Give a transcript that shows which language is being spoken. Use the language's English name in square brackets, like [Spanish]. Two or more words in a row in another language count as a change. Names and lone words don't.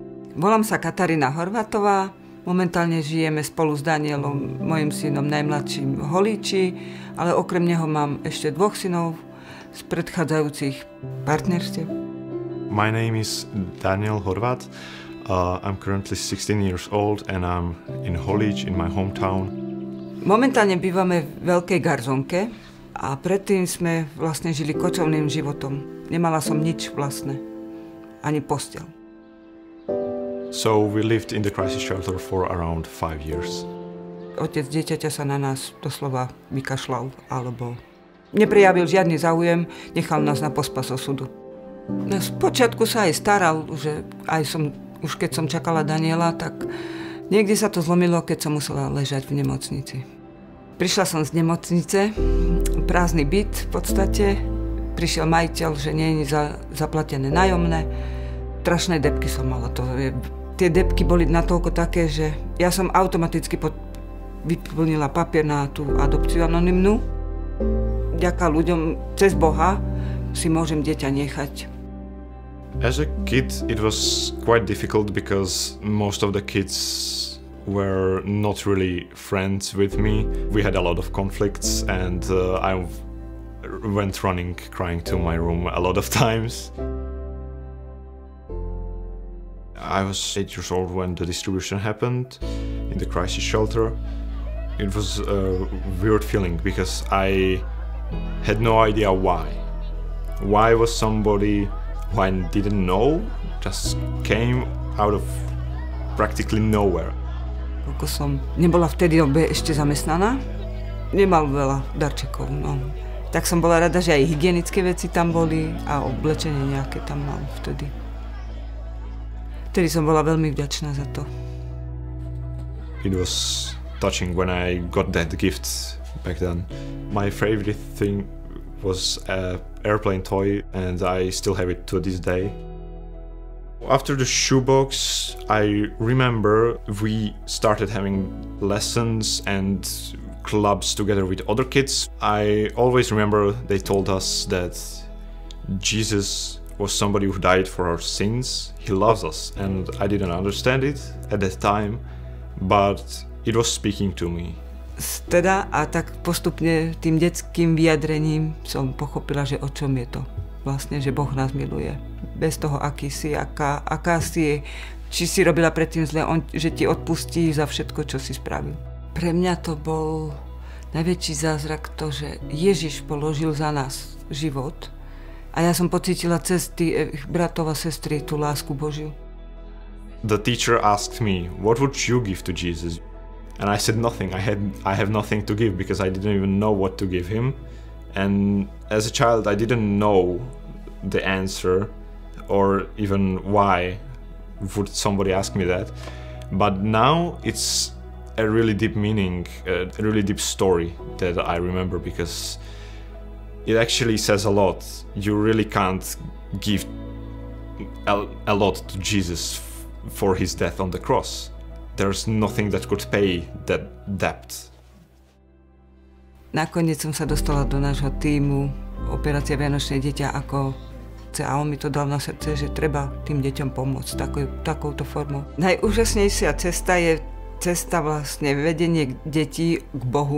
[Slovak] Volám sa Katarína Horvátová, momentálne žijeme spolu s Danielom, mojim synom najmladším, v Holíči, ale okrem neho mám ešte 2 synov z predchádzajúcich partnerstiev. [English] My name is Daniel Horvat. I'm currently 16 years old and I'm in Holíč, in my hometown. [Slovak] Momentálne bývame v Veľkej Garzonke a predtým sme vlastne žili kočovným životom. Nemala som nič vlastné, ani posteľ. [English] So we lived in the crisis shelter for around 5 years. [Slovak] Otec dieťaťa sa na nás doslova vykašľal, alebo neprejavil žiadny záujem, nechal nás na pospas osudu. Z počiatku sa aj staral, že už keď som čakala Daniela, tak niekde sa to zlomilo, keď som musela ležať v nemocnici. Prišla som z nemocnice, prázdny byt v podstate, prišiel majiteľ, že nie je zaplatené nájomné, strašné debky som mala. Tie debky boli natoľko také, že ja som automaticky vyplnila papier na tú adopciu anonymnú. Vďaka ľuďom, cez Boha, si môžem dieťa nechať. [English] As a kid, it was quite difficult because most of the kids were not really friends with me. We had a lot of conflicts and I went running, crying to my room a lot of times. I was 8 years old when the distribution happened in the crisis shelter. It was a weird feeling because I had no idea why. Why was somebody who I didn't know just came out of practically nowhere. [Slovak] Ako som nebola vtedy ešte zamestnaná, nemal veľa darčekov. No. Tak som bola rada, že aj hygienické veci tam boli a oblečenie nejaké tam mal vtedy. Vtedy som bola veľmi vďačná za to. [English] It was touching when I got that gift back then. My favorite thing was an airplane toy and I still have it to this day. After the shoebox, I remember we started having lessons and clubs together with other kids. I always remember they told us that Jesus was somebody who died for our sins. He loves us, and I didn't understand it at that time, but it was speaking to me. [Slovak] Teda a tak postupne tým detským vyjadrením som pochopila, že o čom je to. Vlastne, že Boh nás miluje. Bez toho, aký si, aká si, či si robila predtým zle, že ti odpustí za všetko, čo si spravil. Pre mňa to bol najväčší zázrak to, že Ježiš položil za nás život. A ja som pocítila cez tých bratov a sestry tú lásku Božiu. [English] The teacher asked me, what would you give to Jesus? And I said nothing. I have nothing to give because I didn't even know what to give him. And as a child, I didn't know the answer or even why would somebody ask me that. But now it's a really deep meaning, a really deep story that I remember because it actually says a lot. You really can't give a lot to Jesus for his death on the cross. There's nothing that could pay that debt. [Slovak] Nakoniec som sa dostala do nášho tímu Operácia Vianočné dieťa ako a on mi to dal na srdce, že treba tým deťom pomôcť takouto formou. Najúžasnejšia cesta je cesta vlastne vedenie detí k Bohu.